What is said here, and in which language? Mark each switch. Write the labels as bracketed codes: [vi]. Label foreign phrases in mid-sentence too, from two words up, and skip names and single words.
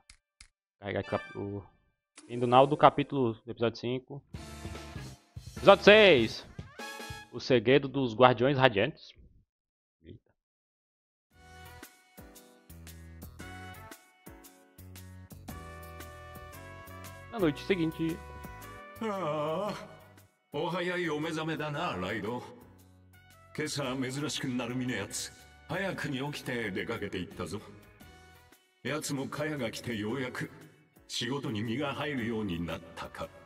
[pt] Carregar o final do capítulo do episódio 5. Episódio 6. O segredo dos guardiões radiantes. Eita. Na noite seguinte. [ja] ああ、お早いお目覚めだな、ライド。今朝珍しくなるみのやつ、早くに起きて出かけていったぞ。やつもカヤが来てようやく仕事に身が入るようになったか。